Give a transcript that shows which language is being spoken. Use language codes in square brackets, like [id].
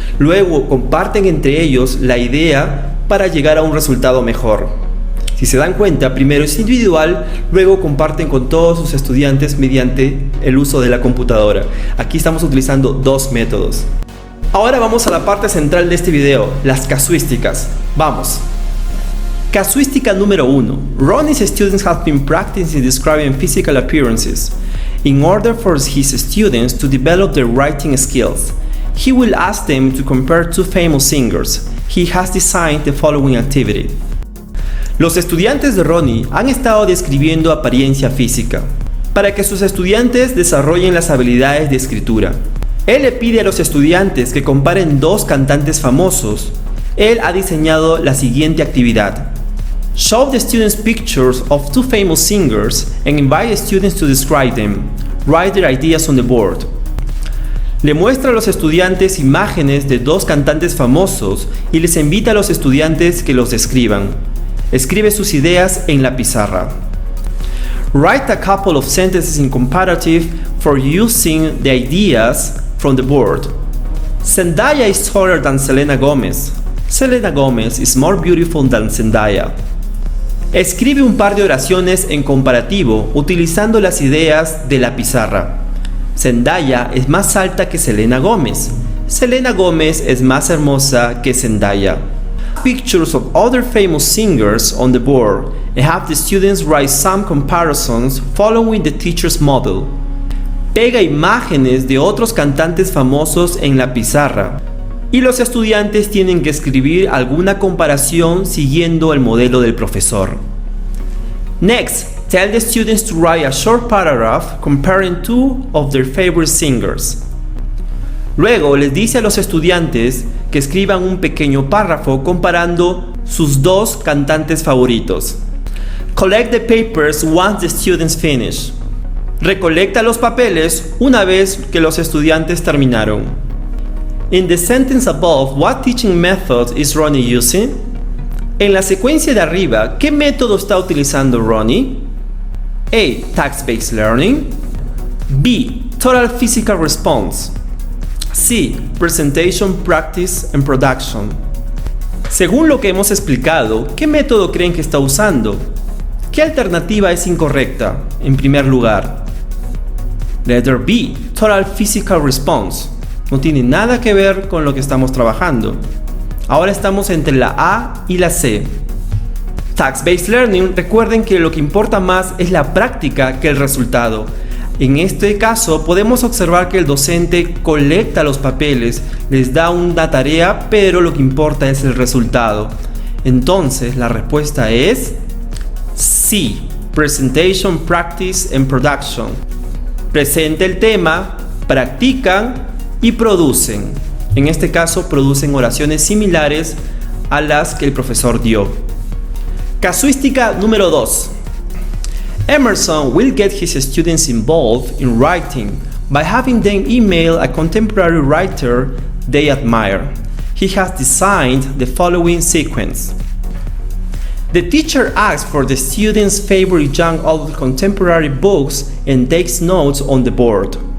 [es] Luego comparten entre ellos la idea para llegar a un resultado mejor. Si se dan cuenta, primero es individual, luego comparten con todos sus estudiantes mediante el uso de la computadora. Aquí estamos utilizando dos métodos. Ahora vamos a la parte central de este video, las casuísticas. Vamos. Casuística número 1. [en] Ronnie's students have been practicing describing physical appearances. In order for his students to develop their writing skills, he will ask them to compare two famous singers. He has designed the following activity. [es] Los estudiantes de Ronnie han estado describiendo apariencia física para que sus estudiantes desarrollen las habilidades de escritura. Él le pide a los estudiantes que comparen dos cantantes famosos. Él ha diseñado la siguiente actividad. [en] Show the students pictures of two famous singers and invite students to describe them. Write their ideas on the board. [es] Le muestra a los estudiantes imágenes de dos cantantes famosos y les invita a los estudiantes que los describan. Escribe sus ideas en la pizarra. [en] Write a couple of sentences in comparative for using the ideas from the board. Zendaya is taller than Selena Gomez. Selena Gomez is more beautiful than Zendaya. [es] Escribe un par de oraciones en comparativo utilizando las ideas de la pizarra. Zendaya es más alta que Selena Gomez. Selena Gomez es más hermosa que Zendaya. [en] Pictures of other famous singers on the board and have the students write some comparisons following the teacher's model. [es] Pega imágenes de otros cantantes famosos en la pizarra y los estudiantes tienen que escribir alguna comparación siguiendo el modelo del profesor. [en] Next, tell the students to write a short paragraph comparing two of their favorite singers. [es] Luego les dice a los estudiantes que escriban un pequeño párrafo comparando sus dos cantantes favoritos. [en] Collect the papers once the students finish. [es] Recolecta los papeles una vez que los estudiantes terminaron. [en] In the sentence above, what teaching method is Ronnie using? [es] En la secuencia de arriba, ¿qué método está utilizando Ronnie? [en] A. Task-based learning. B. Total physical response. C. Presentation, practice and production. [es] Según lo que hemos explicado, ¿qué método creen que está usando? ¿Qué alternativa es incorrecta? En primer lugar, [en] letter B, [es] Total Physical Response. No tiene nada que ver con lo que estamos trabajando. Ahora estamos entre la A y la C. Task-Based Learning, recuerden que lo que importa más es la práctica que el resultado. En este caso podemos observar que el docente colecta los papeles, les da una tarea, pero lo que importa es el resultado. Entonces la respuesta es C, Presentation, Practice and Production. Presenta el tema, practican y producen. En este caso producen oraciones similares a las que el profesor dio. Casuística número 2. [en] Emerson will get his students involved in writing by having them email a contemporary writer they admire. He has designed the following sequence. The teacher asks for the students' favorite young adult contemporary books and takes notes on the board.